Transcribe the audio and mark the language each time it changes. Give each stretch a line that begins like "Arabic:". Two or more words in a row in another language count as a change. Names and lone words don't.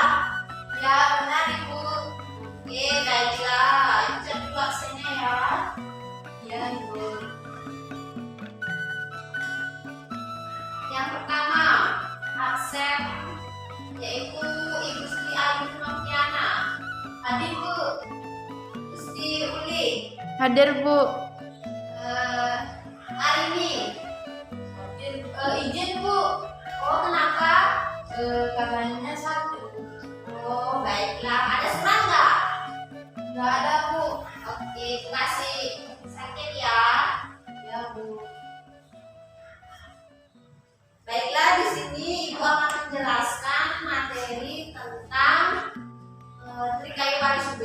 Indonesian: Ya benar Ibu. Oke, baiklah. Itu dulu absennya ya. Ya Ibu. Yang pertama, absen yaitu Ibu Sri Ayu Noviana. Hadir Bu. Gusti Uli. Hadir Bu. Arini. Izin Bu. Oh, kenapa? Katanya 1. Oh, baiklah. Ada surat nggak? Nggak ada, Bu. Oke, terima kasih. Sakit ya. Ya, Bu. Baiklah, di sini Ibu akan menjelaskan materi tentang Trikayu Parisuda.